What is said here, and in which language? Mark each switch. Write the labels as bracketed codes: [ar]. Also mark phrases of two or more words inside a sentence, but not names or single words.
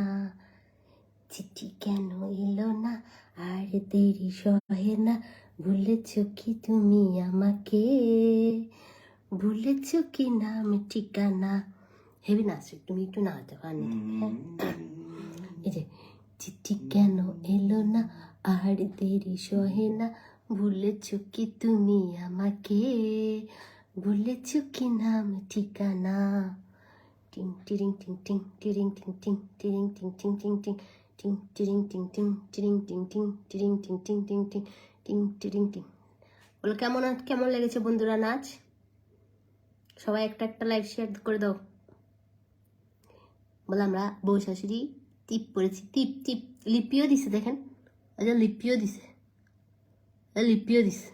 [bn] চিঠি কেন এলো না আর দেরি সহে না, ভুলেছ কি তুমি আমাকে, ভুলেছ কি নাম ঠিকানা। হেবি নাচ, তুমি একটু নাচ দেখো আন্নিদি। হ্যাঁ এই যে চিঠি কেন এলো না আর দেরি সহে না, ভুলেছ কি তুমি আমাকে, ভুলেছ কি নাম ঠিকানা। টিং টিরিং টিং টিং টিরিং টিং টিং টিরিং টিং টিং টিং টিং টিং টিরিং টিং টিং টিরিং টিং টিং টিরিং টিং টিং টিং টিং টিং টিরিং টিং। বলো কেমন কেমন লেগেছে বন্ধুরা নাচ? সবাই একটা একটা [en] like share [bn] করে দাও। বলে আমরা বউ শাশুড়ি টিপ পড়েছি, টিপ টিপ লিপিও দিছে দেখেন, আচ্ছা লিপিও দিছে, লিপিও দিছে।